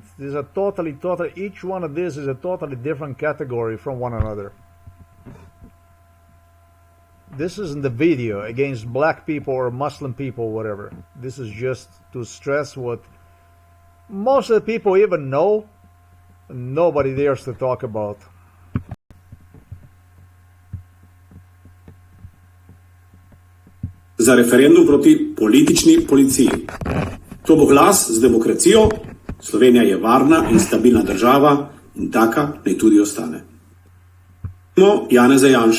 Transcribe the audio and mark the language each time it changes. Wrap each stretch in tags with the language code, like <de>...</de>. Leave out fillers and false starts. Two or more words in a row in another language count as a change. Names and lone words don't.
<en>These are totally, each one of these is a totally different category from one another. This isn't the video against black people or Muslim people, whatever. This is just to stress what most of the people even know, and nobody dares to talk about.</en> <sl>Za referendum proti politični policiji. To bo glas z demokracijo, Slovenija je varna in stabilna država in taka naj tudi ostane. Janeza Janšo.</sl>